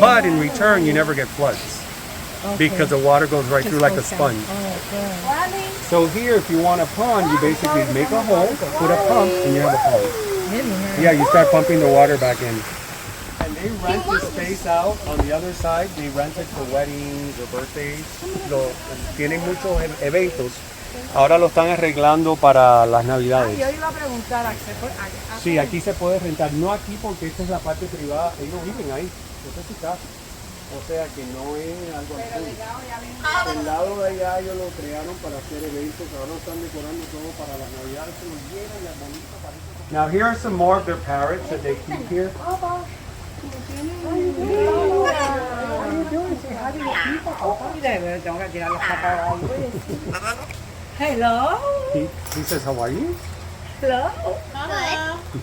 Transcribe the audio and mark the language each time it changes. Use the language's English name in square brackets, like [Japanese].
[English] But in return, you never get floods because the water goes right through like a sponge. So here, if you want a pond, you basically make a hole, put a pump, and you have a pond. Yeah, you start pumping the water back in. And they rent this space out on the other side. They rent it for weddings or birthdays. [Spanish] Tienen muchos eventos. Ahora lo están arreglando para las Navidades. Yo iba a preguntar, Sí, aquí se puede rentar. No aquí porque esta es la parte privada. Ellos viven ahí. Esta es su casa. O sea que no es algo así. El lado de allá ellos lo crearon para hacer eventos. Ahora lo están decorando todo para las Navidades. Se los llenan y es bonito. [English] Now here are some more of their parrots that they keep here. Hello. He says, how are you? Hello.